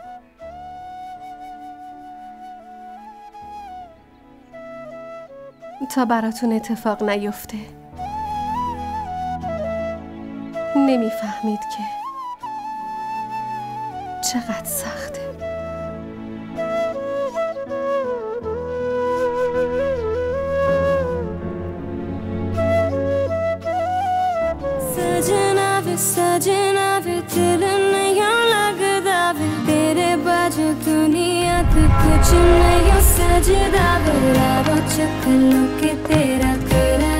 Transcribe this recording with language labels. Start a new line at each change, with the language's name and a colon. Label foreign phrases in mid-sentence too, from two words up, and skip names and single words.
Persian: تا براتون اتفاق نیفته نمیفهمید که چقدر سخته.
Punjabi: ਸਜਣਾ ਵੇ ਦਿਲ ਨਹੀਂ ਲੱਗਦਾ ਵੇ ਤੇਰੇ ਬਾਜੂ ਦੁਨੀਆ ਤੋ ਕੁਝ ਨਹੀਂ ਸਜਦਾ ਵੇ ਰਾਵੋ ਚਕਲੋ ਕੇ ਤੇਰਾ